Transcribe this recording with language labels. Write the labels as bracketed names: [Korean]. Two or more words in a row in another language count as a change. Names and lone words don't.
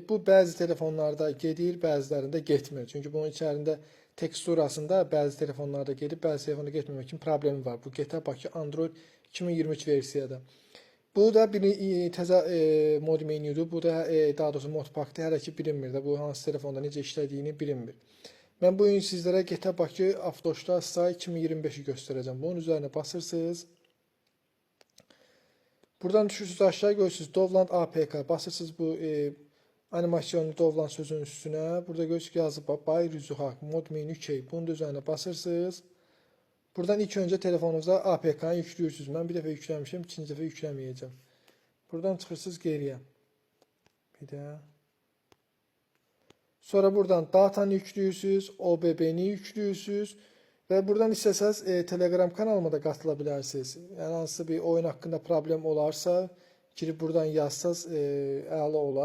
[Azerbaijani] Bu bəzi telefonlarda gedir, bəzilərində getmir. Çünki bunun içərisində teksturasında bəzi telefonlarda gedib, bəzi telefonda getməmək kimi problemi var. Bu GTA Bakı Android 2023 versiyada. Bu da bir təzə mod menüdür. Bu da daha doğrusu modpack'dır. Hələ ki bilinmir də bu hansı telefonda necə işlədiyini bilinmir. [Turkish] Mən bu gün sizlərə GTA Bakı Avtoşda Style 2025'i göstereceğim. Bunun üzerine basırsınız. [Azerbaijani] Buradan düşürsünüz aşağı görürsünüz Dovland APK. [Turkish] Basırsınız bu animasyonlu Dovland sözünün üstüne. [Azerbaijani] Burada görürsünüz yazıb Bay Rüzuhaq mod menü key. [Turkish] Bunun da üzerine basırsınız. Buradan ilk önce telefonunuza APK'nı yüklüyorsunuz. [Azerbaijani] Ben bir dəfə yükləmişəm, ikinci dəfə yükləməyəcəm. Buradan çıxırsınız geriyə. Bir də. Sonra buradan [Turkish] datanı yüklüyorsunuz, OBB'ni yüklüyorsunuz. [Azerbaijani] Və buradan istəsəz Telegram kanalıma da qatıla bilərsiniz. Yəni hansısa bir oyun haqqında problem olarsa, girib buradan yazsaz əla olar.